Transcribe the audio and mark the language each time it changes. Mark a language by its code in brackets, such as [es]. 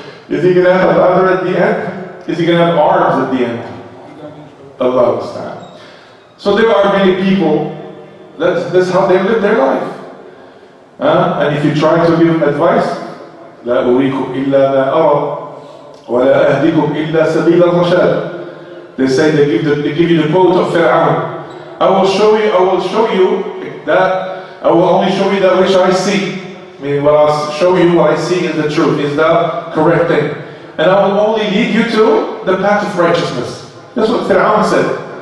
[en] Is he going to have a ladder at the end? Is he going to have arms at the end? Allah understand. So there are many people, that's how they live their life. And if you try to give them advice, [ar] لا أريكم إلا ما أرى ولا أهديكم إلا سبيل الرشاد. [en] They say they give you the quote of Fir'aun. I will show you that I will only show you that which I see. Meaning what I'll show you what I see is the truth, is the correct thing. And I will only lead you to the path of righteousness. That's what Fir'aun said.